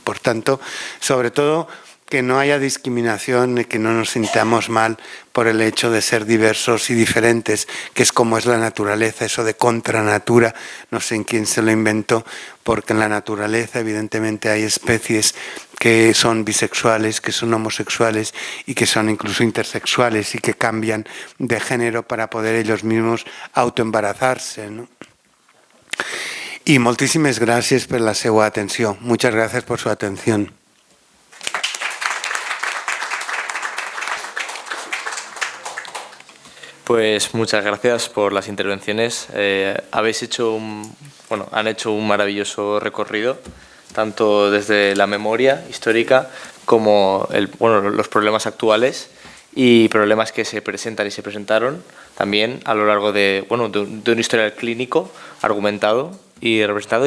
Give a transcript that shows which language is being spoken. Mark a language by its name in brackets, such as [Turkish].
[Spanish] Por tanto, sobre todo, que no haya discriminación y que no nos sintamos mal por el hecho de ser diversos y diferentes, que es como es la naturaleza, eso de contranatura, no sé en quién se lo inventó, porque en la naturaleza evidentemente hay especies que son bisexuales, que son homosexuales y que son incluso intersexuales y que cambian de género para poder ellos mismos autoembarazarse, ¿no? [Catalan] I moltíssimes gràcies per la seva atenció. [Spanish] Muchas gracias por su atención. Pues muchas gracias por las intervenciones. Habéis hecho han hecho un maravilloso recorrido, tanto desde la memoria histórica como los problemas actuales y problemas que se presentan y se presentaron también a lo largo de un historial clínico argumentado y representado.